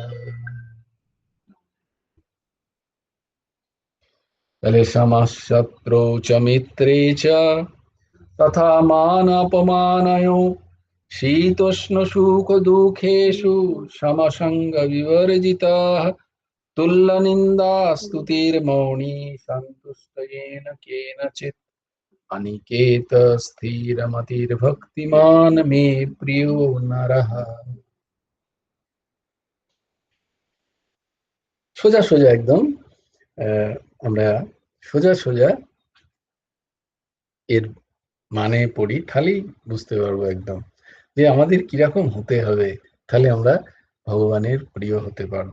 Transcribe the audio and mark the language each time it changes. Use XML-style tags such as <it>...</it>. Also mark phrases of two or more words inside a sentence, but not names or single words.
<sa>समः शत्रौ च मित्रे च तथा मानापमानयो शीतोष्णसुखदुःखेषु समसङ्गविवर्जिताः तुल्यनिन्दास्तुतिर्मौनी सन्तुष्ट येन केनचित् अनिकेत स्थिरमतिर्भक्तिमान् मे प्रियो नरः।</sa> <bn>সোজা সোজা একদম আমরা সোজা সোজা এর মানে পড়ি, তাহলেই বুঝতে পারবো একদম যে আমাদের কিরকম হতে হবে, তাহলে আমরা ভগবানের প্রিয় হতে পারবো।</bn>